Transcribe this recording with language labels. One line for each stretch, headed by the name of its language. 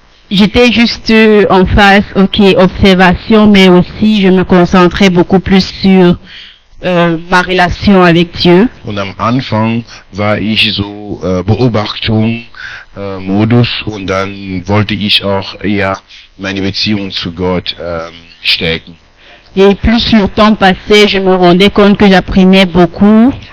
French: j'étais juste en phase, ok, observation, mais aussi je me concentrais beaucoup plus sur ma relation avec Dieu.
German: Und am Anfang war ich so Beobachtung, Modus und dann wollte ich auch eher meine Beziehung zu Gott stärken.
French: Et plus le temps passait, je me rendais compte que j'apprenais beaucoup.